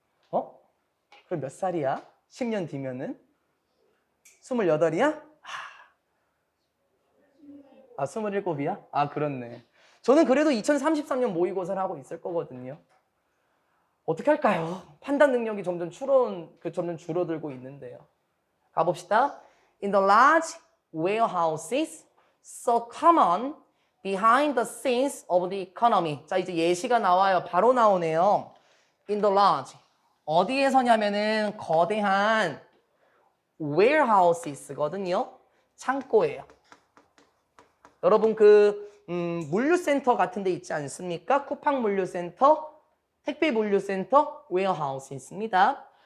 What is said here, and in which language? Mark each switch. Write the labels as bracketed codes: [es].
[ko] 그럼 몇 살이야? 10년 뒤면은? 28이야? 27이야? 그렇네. 저는 그래도 2033년 모의고사를 하고 있을 거거든요. 어떻게 할까요? 판단 능력이 점점 줄어들고 있는데요. 가봅시다. [en] In the large warehouses, so common behind the scenes of the economy. [ko] 자, 이제 예시가 나와요. 바로 나오네요. [en] In the large. [ko] 어디에서냐면은 거대한 warehouses거든요. 창고예요. 여러분 물류센터 같은 데 있지 않습니까? 쿠팡 물류센터, 택배 물류센터, 웨어하우스 있습니다.